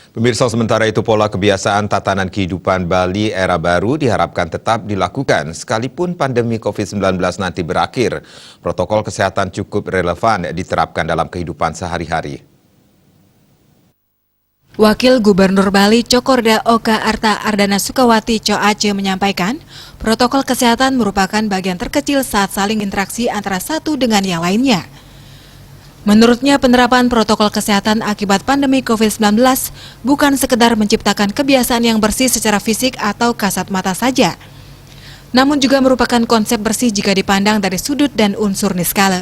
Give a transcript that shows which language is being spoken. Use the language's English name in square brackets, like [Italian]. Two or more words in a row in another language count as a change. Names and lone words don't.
[Indonesian] Pemirsa, sementara itu pola kebiasaan tatanan kehidupan Bali era baru diharapkan tetap dilakukan sekalipun pandemi COVID-19 nanti berakhir. Protokol kesehatan cukup relevan diterapkan dalam kehidupan sehari-hari. Wakil Gubernur Bali Cokorda Oka Arta Ardana Sukawati Co Aceh menyampaikan, protokol kesehatan merupakan bagian terkecil saat saling interaksi antara satu dengan yang lainnya. Menurutnya, penerapan protokol kesehatan akibat pandemi COVID-19 bukan sekedar menciptakan kebiasaan yang bersih secara fisik atau kasat mata saja, namun juga merupakan konsep bersih jika dipandang dari sudut dan unsur niskala.